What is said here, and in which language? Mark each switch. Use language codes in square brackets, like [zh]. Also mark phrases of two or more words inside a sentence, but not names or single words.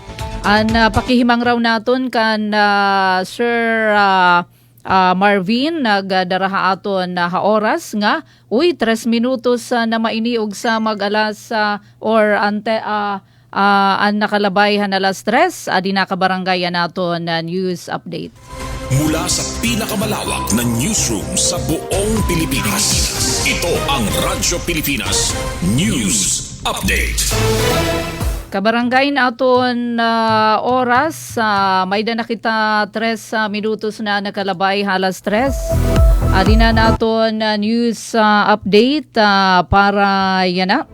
[war] An pakihimang raw naton kan Sir Marvin, nagdaraha aton na oras nga, 3 minutos na mainiog sa mag-alas or ante an nakalabay alas 3, adi nakabarangay naton na [en] news update. [tl] Mula sa pinakamalawak na newsroom sa buong Pilipinas, ito ang Radyo Pilipinas News Update. [war] Kabarangay na aton oras, may da nakita 3 minutos na nakalabay halas 3. Adi na naton [en] news update [war] para yan na.